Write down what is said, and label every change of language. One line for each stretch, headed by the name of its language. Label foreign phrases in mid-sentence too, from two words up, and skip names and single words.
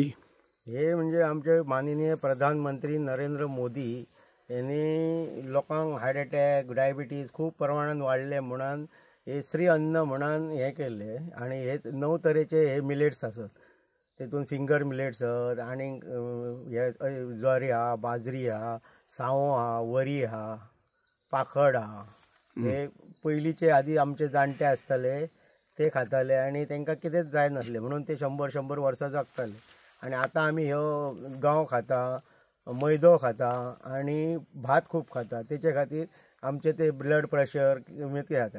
Marathi: हे म्हणजे आमचे माननीय प्रधानमंत्री नरेंद्र मोदी यांनी लोकांक
English: heart attack
Marathi: डायबिटीज खूप प्रमाणात वाढले म्हणून हे श्री अन्न म्हणून हे केले आणि हे 9 तरेचे हे मिलेट्स असत. तेतून
English: finger millets
Marathi: आहेत आणि हे ज्वारी हा, बाजरी हा, सावो हा, वरी हा, पाखड हा.
Konkani: हे पयलींचे आधी आमचे जाणटे आसताले ते खाताले आणि तांकां कितेंच जाय नासले म्हणून ते 100-100 वर्सां जगताले. आणि आता आम्ही ह्यो गंव खाता, मैदो खाता आणि भात खूप खाता. त्याच्या खातीर आमचे ते
English: blood pressure
Konkani: कमी जाता.